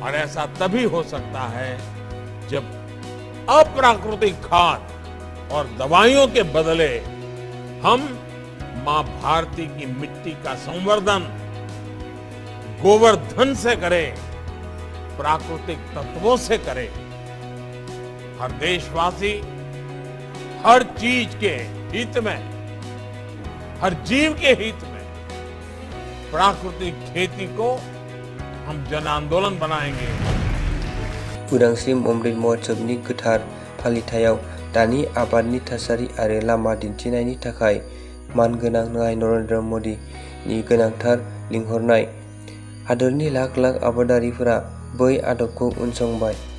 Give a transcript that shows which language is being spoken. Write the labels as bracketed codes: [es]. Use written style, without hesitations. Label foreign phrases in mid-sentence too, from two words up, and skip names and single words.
[hi] और ऐसा तभी हो सकता है जब अप्राकृतिक खाद और दवाइयों के बदले हम मां भारती की मिट्टी का संवर्धन गोवर्धन से करें, प्राकृतिक तत्वों से करें। हर देशवासी हर चीज के हित में, हर जीव के हित में प्राकृतिक खेती को हम जन आंदोलन बनाएंगे। [brx] उदांस्रि अमृत महोत्सवनि गोथार फालिथायाव दानि आबादनि थासारि आरो लामा दिन्थिनायनि थाखाय मानगोनां गाहाय नरेन्द्र मदीनि गोनांथार लिंहरनाय। हादोरनि लाख लाख आबादारिफोरा बै आदबखौ उनसंबाय।